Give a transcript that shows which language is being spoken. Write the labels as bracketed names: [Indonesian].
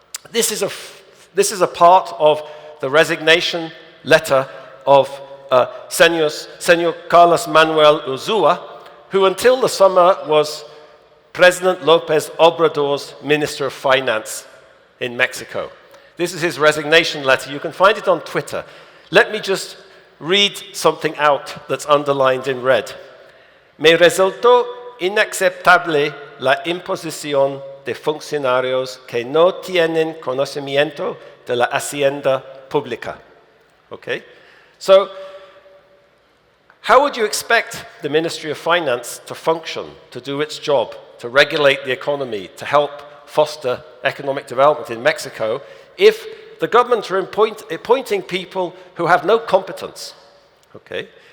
[English] This is a part of the resignation letter of Senor Carlos Manuel Urzúa, who until the summer was President López Obrador's Minister of Finance in Mexico. This is his resignation letter. You can find it on Twitter. Let me just read something out that's underlined in red. [Spanish] Me resultó inaceptable la imposición de funcionarios que no tienen conocimiento de la hacienda pública. [English] Okay? So, how would you expect the Ministry of Finance to function, to do its job, to regulate the economy, to help foster economic development in Mexico, if the government are appointing people who have no competence, Okay?